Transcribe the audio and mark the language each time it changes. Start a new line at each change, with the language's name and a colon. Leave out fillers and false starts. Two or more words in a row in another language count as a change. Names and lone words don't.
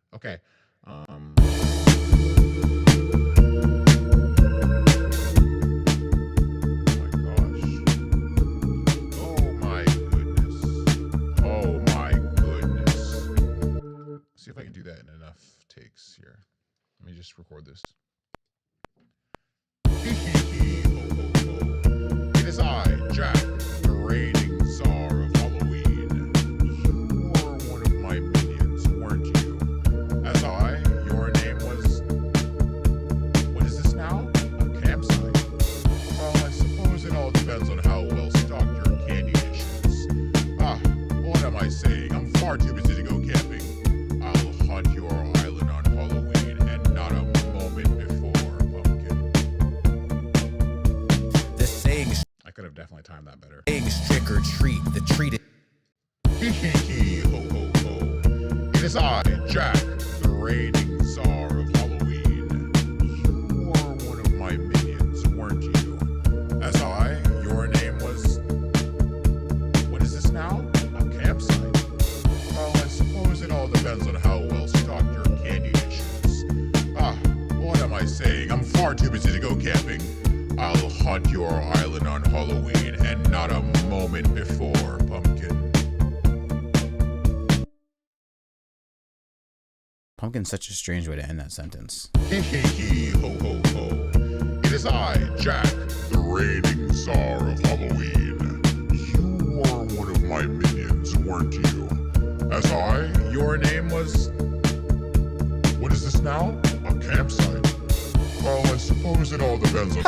English: Okay. Oh my gosh. Oh my goodness. See if I can do that in enough takes here. Let me just record this. Hee hee hee, ho ho ho. It is I, Jack, the reigning CZAR of Halloween. You were one of my minions, weren't you? As your name was. What is this now? A campsite? Well, I suppose it all depends on how well stocked your candy dish is. Ah, what am I saying? I'm far too busy to go camping. I'll haunt your island on Halloween and not a moment before, Pumpkin. The saying's I could have definitely timed that better. trick or treat. The treat is Hee hee hee, ho ho ho. It is I, Jack, the reigning CZAR of Halloween. You were one of my minions, weren't you? As your name was. What is this now? A campsite? Well, I suppose it all depends on how well stocked your candy dish is. Ah, what am I saying? I'm far too busy to go camping. I'll haunt your island on Halloween and not a moment before, Pumpkin. Pumpkin's such a strange way to end that sentence. Hee hee hee, ho ho ho. It is I, Jack, the reigning CZAR of Halloween. You were one of my minions, weren't you? As your name was. What is this now? A campsite? Well, I suppose it all depends on.